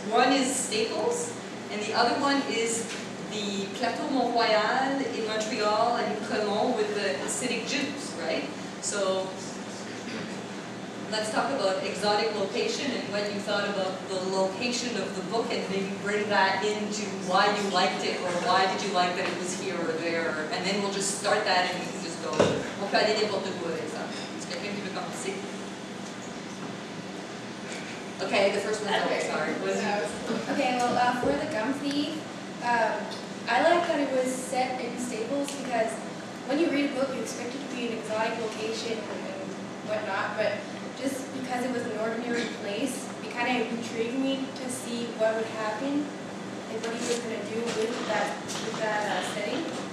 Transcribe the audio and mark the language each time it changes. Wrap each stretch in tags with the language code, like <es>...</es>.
<en>One is Staples, and the other one is the Plateau Mont-Royal in Montreal and Cremont with the Hasidic Jews, right? So let's talk about exotic location and what you thought about the location of the book, and maybe bring that into why you liked it, or why did you like that it was here or there, and then we'll just start that and we can just go.</en> <fr>On peut aller n'importe où avec ça. Est-ce que quelqu'un qui veut commencer?</fr> <en>Okay, the first one's always hard. Okay, well, for the Gum Thief, I like that it was set in Staples, because when you read a book, you expect it to be an exotic location and whatnot, but just because it was an ordinary place, it kind of intrigued me to see what would happen and what he was going to do with that setting.</en>